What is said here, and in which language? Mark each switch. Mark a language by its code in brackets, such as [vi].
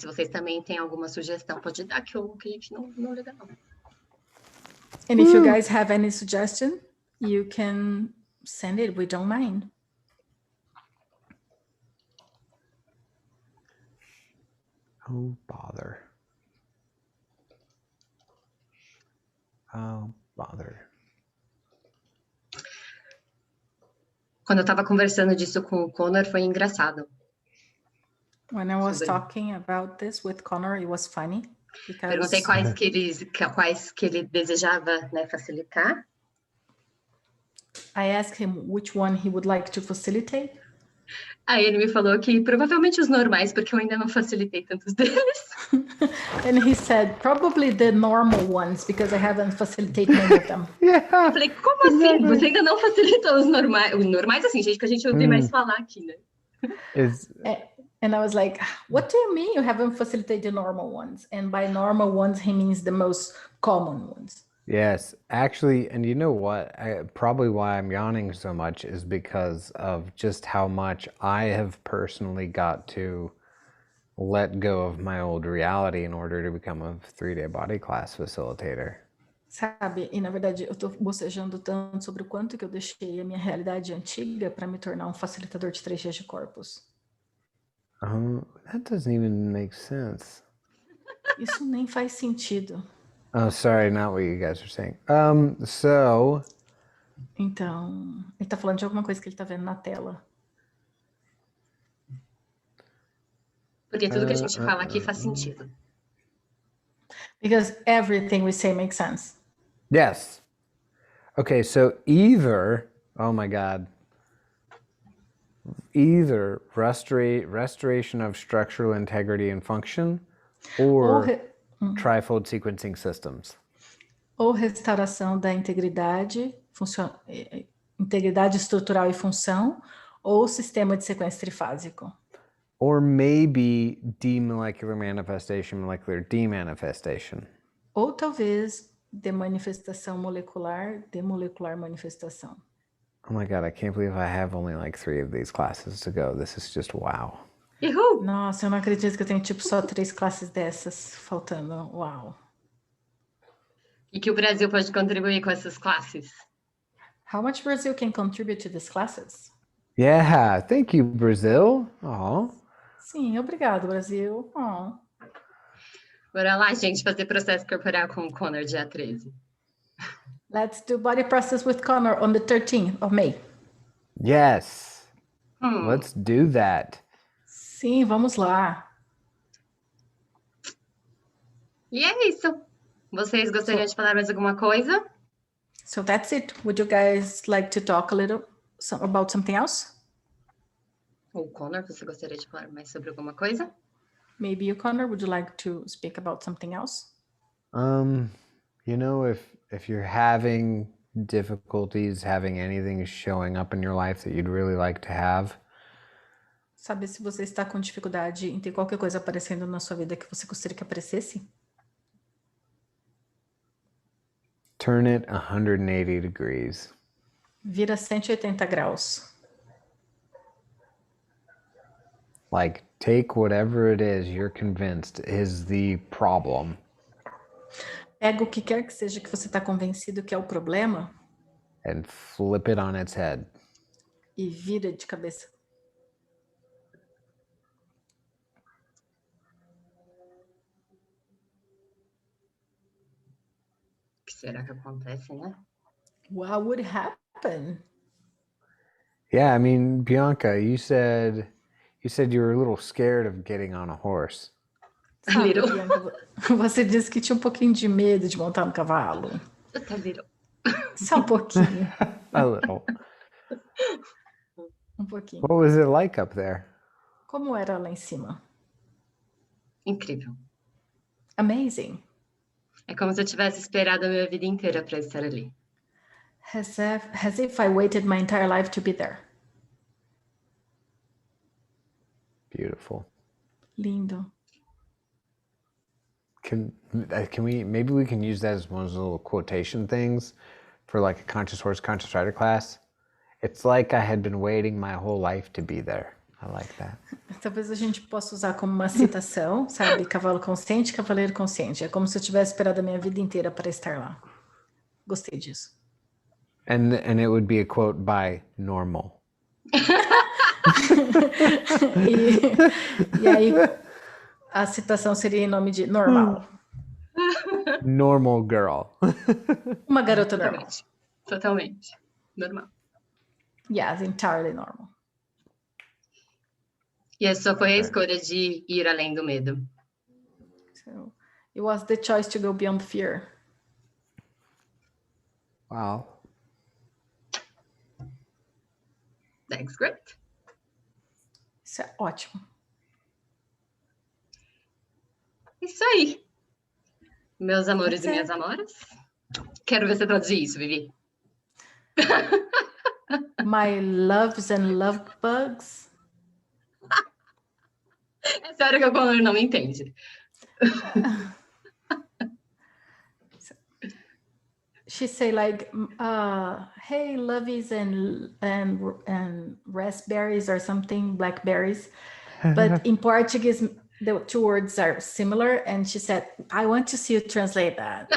[pt] Se vocês também têm alguma sugestão, pode dar que a gente não liga, não. [en] And if you guys have any suggestion, you can send it. We don't mind. Oh, bother. Oh, bother. [pt] Quando eu estava conversando disso com o Conor, foi engraçado. [en] When I was talking about this with Conor, it was funny. [pt] Perguntei quais que ele desejava, né, facilitar. [en] I asked him which one he would like to facilitate. [pt] Aí ele me falou que provavelmente os normais, porque eu ainda não facilitei tantos deles. [en] And he said, probably the normal ones, because I haven't facilitated many of them. [pt] Eu falei, como assim? Você ainda não facilitou os normais? Os normais, assim, gente, que a gente ouve mais falar aqui, né? [en] And I was like, what do you mean you haven't facilitated the normal ones? And by normal ones, he means the most common ones. Yes, actually, and you know what? Probably why I'm yawning so much is because of just how much I have personally got to let go of my old reality in order to become a 3-day body class facilitator. [pt] Sabe, e na verdade eu tô bocejando tanto sobre o quanto que eu deixei a minha realidade antiga para me tornar um facilitador de 3 dias de corpos. [en] That doesn't even make sense. [pt] Isso nem faz sentido. [en] Oh, sorry, not what you guys are saying. So... [pt] Então, ele tá falando de alguma coisa que ele tá vendo na tela. Porque tudo que a gente fala aqui faz sentido. [en] Because everything we say makes sense. Yes. Okay, so either, oh my God, either restoration of structural integrity and function or trifold sequencing systems. [pt] Ou restauração da integridade, integridade estrutural e função, ou sistema de sequência trifásico. [en] Or maybe demolecular manifestation, molecular demanifestation. [pt] Ou talvez demanifestação molecular, demolecular manifestação. [en] Oh my God, I can't believe I have only like 3 of these classes to go. This is just wow. Uhul! [pt] Nossa, eu não acredito que eu tenho tipo só 3 classes dessas faltando. Uau! E que o Brasil pode contribuir com essas classes? [en] How much Brazil can contribute to these classes? Yeah, thank you, Brazil. Oh. [pt] Sim, obrigado, Brasil. Oh. Bora lá, gente, fazer processo corporal com o Connor dia 13. [en] Let's do body process with Connor on the 13th of May. Yes. Let's do that. [pt] Sim, vamos lá. E é isso. Vocês gostariam de falar mais alguma coisa? [en] So that's it. Would you guys like to talk a little about something else? [pt] Ou Connor, você gostaria de falar mais sobre alguma coisa? [en] Maybe you, Connor, would you like to speak about something else? You know, if you're having difficulties having anything showing up in your life that you'd really like to have. [pt] Sabe, se você está com dificuldade em ter qualquer coisa aparecendo na sua vida que você gostaria que aparecesse? [en] Turn it 180 degrees. [pt] Vira 180 graus. [en] Like, take whatever it is you're convinced is the problem. [pt] Pega o que quer que seja que você está convencido que é o problema. [en] And flip it on its head. [pt] E vira de cabeça. O que será que acontece, né? [en] What would happen? Yeah, I mean, Bianca, you said you were a little scared of getting on a horse. [pt] Sabe, Bianca, você disse que tinha um pouquinho de medo de montar no cavalo. [en] Just a little. [pt] Só um pouquinho. [en] A little. [pt] Um pouquinho. [en] What was it like up there? [pt] Como era lá em cima? Incrível. [en] Amazing. [pt] É como se eu tivesse esperado a minha vida inteira para estar ali. [en] As if I waited my entire life to be there. Beautiful. [pt] Lindo. [en] Can we, maybe we can use that as one of those little quotation things for like a conscious horse, conscious rider class. It's like I had been waiting my whole life to be there. I like that. [pt] Talvez a gente possa usar como uma citação, sabe? Cavalo consciente, cavaleiro consciente. É como se eu tivesse esperado a minha vida inteira para estar lá. Gostei disso. [en] And it would be a quote by Normal. [pt] e aí a citação seria em nome de Normal. [en] Normal girl. [pt] Uma garota normal. Totalmente. Normal. [en] Yes, entirely normal. [pt] E essa só foi a escolha de ir além do medo. [en] So, it was the choice to go beyond fear. Wow. That's great. [pt] Isso é ótimo. Isso aí. Meus amores e minhas amoras. Quero ver você traduzir isso, Vivi. [en] My loves and love bugs. [pt] É sério que o Connor não me entende. [en] She say like, hey, lovies and raspberries or something, blackberries. But in Portuguese, the two words are similar, and she said, I want to see you translate that.